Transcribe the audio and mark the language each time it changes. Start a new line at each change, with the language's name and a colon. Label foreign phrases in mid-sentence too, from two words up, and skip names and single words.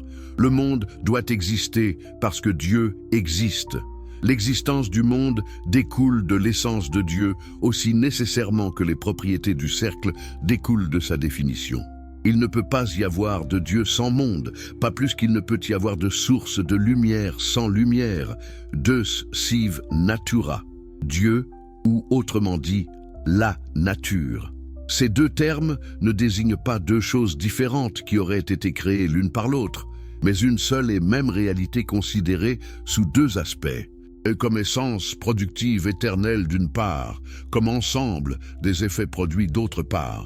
French: Le monde doit exister parce que Dieu existe. L'existence du monde découle de l'essence de Dieu aussi nécessairement que les propriétés du cercle découlent de sa définition. Il ne peut pas y avoir de Dieu sans monde, pas plus qu'il ne peut y avoir de source de lumière sans lumière.
Latin: Deus sive natura,
French: Dieu, ou autrement dit, la nature. Ces 2 termes ne désignent pas 2 choses différentes qui auraient été créées l'une par l'autre, mais une seule et même réalité considérée sous 2 aspects. Comme essence productive éternelle d'une part, comme ensemble des effets produits d'autre part.